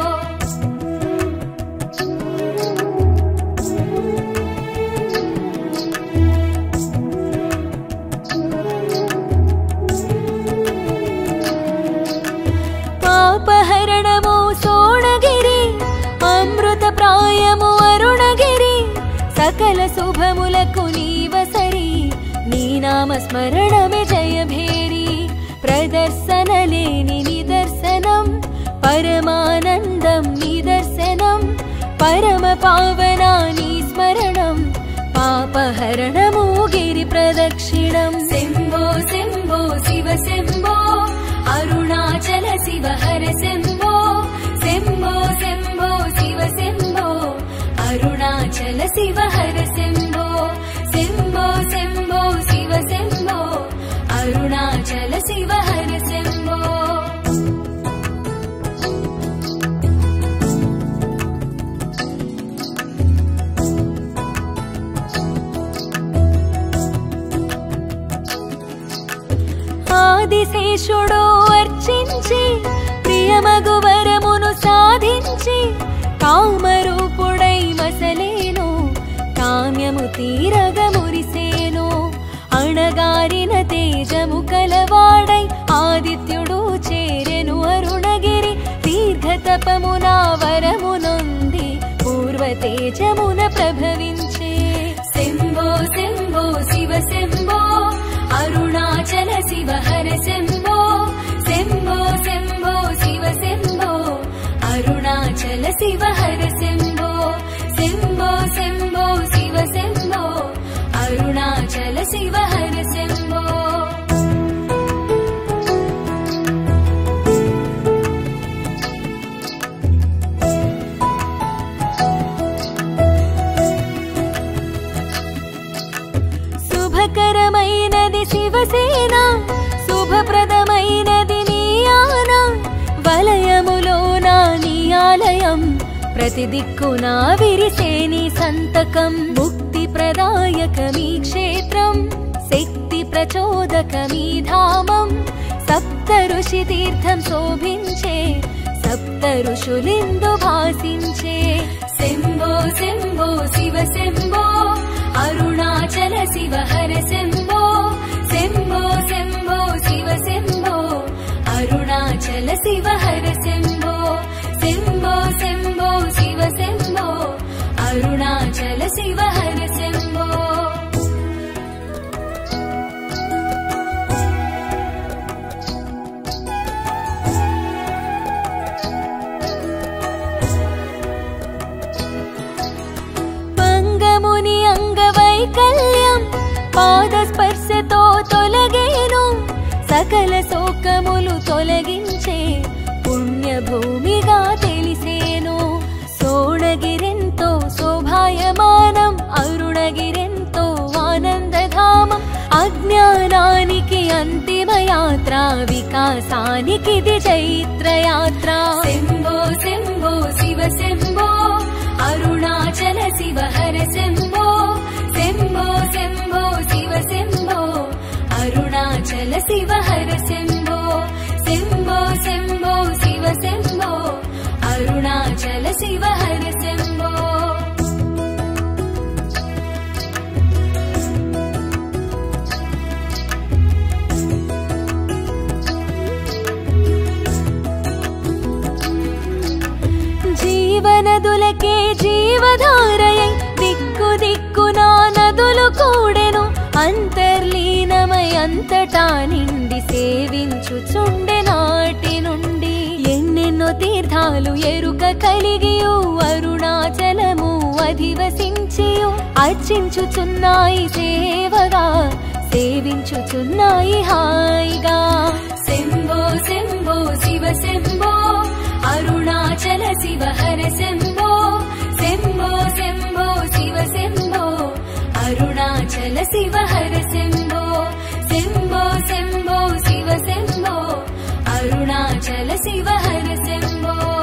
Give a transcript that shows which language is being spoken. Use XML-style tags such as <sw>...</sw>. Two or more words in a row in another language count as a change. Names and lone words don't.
<te>పాపహరణము సోణగిరి అమృత ప్రాయము అరుణగిరి సకల శుభములకు నీవసరి నీ నామ స్మరణమే జయభేరి ప్రదర్శన లేని నిదర్శనం పరమ పావనా నీ స్మరణం పాపహరణము గిరి ప్రదక్షిణమ్</te> <sa>शम्भो शम्भो शिव शम्भो अरुणाचल शिव हर शम्भो शम्भो शम्भो शिव शम्भो अरुणाचल शिव हर शम्भो शम्भो शम्भो शिव शम्भो अरुणाचल शिव हर शम्भो</sa> <te>ఆదిశేషుడు అర్చించి ప్రియమగు వరమును సాధించి కామరూపుడై మసలేను కామ్యము తీరగ మురిసేను అణగారిన తేజము కలవాడై ఆదిత్యుడు చేరెను అరుణగిరి దీర్ఘతపమున వరమునొంది పూర్వ తేజమున ప్రభవించే</te> <sa>शम्भो शम्भो शिव शम्भो अरुणाचल शिव हर शम्भो शम्भो शम्भो शिव शम्भो अरुणाचल शिव हर शम्भो शम्भो शम्भो शिव शम्भो अरुणाचल शिव हर शम्भो</sa> <te>శుభకరమైనది శివసేన శుభప్రదమైనది నీ ఆన వలయములోన నీ ఆలయం ప్రతి దిక్కునా విరిసే నీ సంతకం ముక్తి ప్రదాయకమీ క్షేత్రం శక్తి ప్రచోదకమీ ధామం సప్త ఋషి తీర్థం శోభించే సప్త ఋషులిందు భాసించే</te> <sa>शम्भो शम्भो शिव शम्भो अरुणाचल शिव हर शम्भो शम्भो शम्भो शिव शम्भो अरुणाचल शिव हर शम्भो शम्भो शम्भो शिव शम्भो अरुणाचल शिव हर शम्भो</sa> <te>పంగముని అంగవైకల్యం పాదస్పర్శతో తొలగేను సకల శోకములు తొలగించే పుణ్యభూమిగా తెలిసేను సోణగిరెంతో శోభాయమానం అరుణగిరెంతో ఆనందధామం అజ్ఞానానికి అంతిమ యాత్ర వికాసానికిది చైత్రయాత్ర</te> <sa>शम्भो शम्भो शिव शम्भो अरुणाचल शिव हर शम्भो शम्भो शम्भो शिव शम्भो अरुणाचल शिव हर शम्भो शम्भो शम्भो शिव शम्भो अरुणाचल शिव हर शम्भो</sa> <te>జీవనదులకే జీవధారయై దిక్కు దిక్కునా నదులు కూడెను అంతర్లీనమై అంతటా నిండి సేవించుచుండె నాటి నుండి ఎన్నెన్నో తీర్థాలు ఎరుక కలిగియు అరుణాచలము అధివసించియు అర్చించుచున్నాయి సేవగా సేవించుచున్నాయి హాయిగా</te> <sa>शम्भो शम्भो शिव शम्भो अरुणाचल शिव हर शम्भो शम्भो शम्भो शिव शम्भो अरुणाचल शिव हर शम्भो शम्भो शम्भो शिव शम्भो अरुणाचल शिव हर शम्भो</sa>